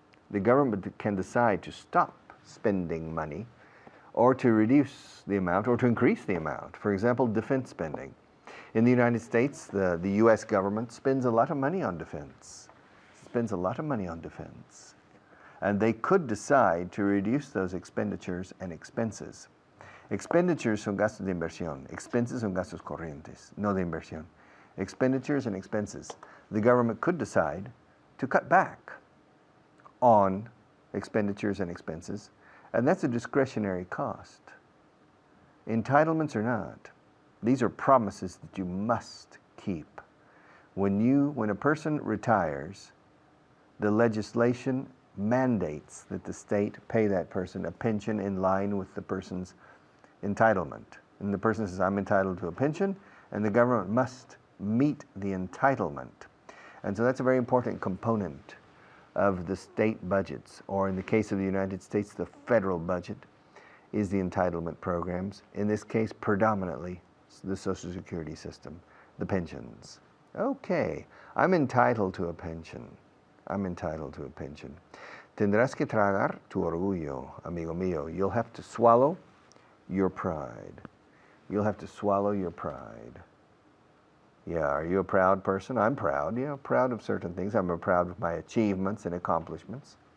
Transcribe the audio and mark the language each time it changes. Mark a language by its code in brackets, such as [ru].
[en] The government can decide to stop spending money or to reduce the amount or to increase the amount. For example, defense spending. In the United States, the US government spends a lot of money on defense. Spends a lot of money on defense. And they could decide to reduce those expenditures and expenses. [es] Expenditures son gastos de inversión. Expenses son gastos corrientes, no de inversión. [en] Expenditures and expenses. The government could decide to cut back on expenditures and expenses, and that's a discretionary cost. Entitlements or not, these are promises that you must keep. When a person retires, the legislation mandates that the state pay that person a pension in line with the person's entitlement. And the person says, I'm entitled to a pension, and the government must meet the entitlement. And so that's a very important component of the state budgets, or in the case of the United States, the federal budget is the entitlement programs. In this case, predominantly the Social Security system, the pensions. Okay, I'm entitled to a pension. I'm entitled to a pension. [es] Tendrás que tragar tu orgullo, amigo mío. [en] You'll have to swallow your pride. You'll have to swallow your pride. Yeah, are you a proud person? I'm proud, yeah, proud of certain things. I'm proud of my achievements and accomplishments.